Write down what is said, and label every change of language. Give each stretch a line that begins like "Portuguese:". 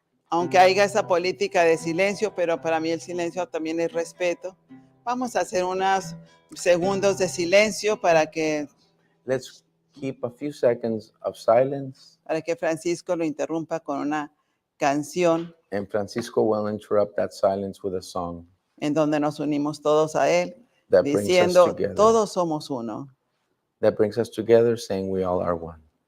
Spanish: aunque haya esa política de silencio, pero para mí el silencio también es respeto. Vamos a hacer unos segundos de silencio para que
English: Let's keep a few seconds of silence,
Spanish: Francisco lo interrumpa con una canción
English: and Francisco will interrupt that silence with a song
Spanish: en donde nos unimos todos a él,
English: that brings us
Spanish: diciendo,
English: together.
Spanish: todos somos uno.
English: That brings us together, saying we all are one.